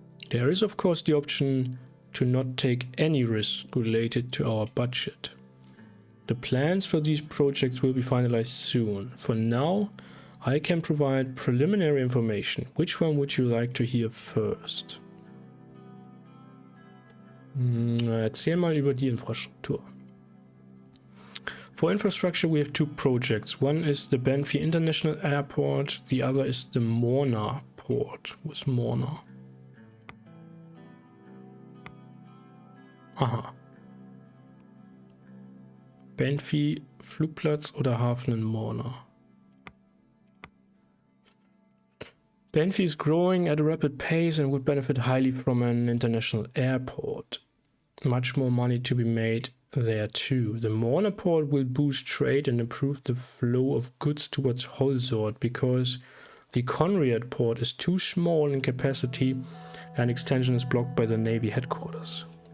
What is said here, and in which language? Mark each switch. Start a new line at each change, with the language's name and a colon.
English: There is of course the option to not take any risk related to our budget. The plans for these projects will be finalized soon. For now, I can provide preliminary information. Which one would you like to hear first?
German: Erzähl mal über die Infrastruktur.
English: For infrastructure, we have two projects. One is the Banfi International Airport, the other is the Morna Port.
German: Wo ist Morna? Aha. Banfi Flugplatz oder Hafen in Morna?
English: Banfi is growing at a rapid pace and would benefit highly from an international airport. Much more money to be made there too. The Morna port will boost trade and improve the flow of goods towards Holzort because the Conrad port is too small in capacity and extension is blocked by the Navy headquarters.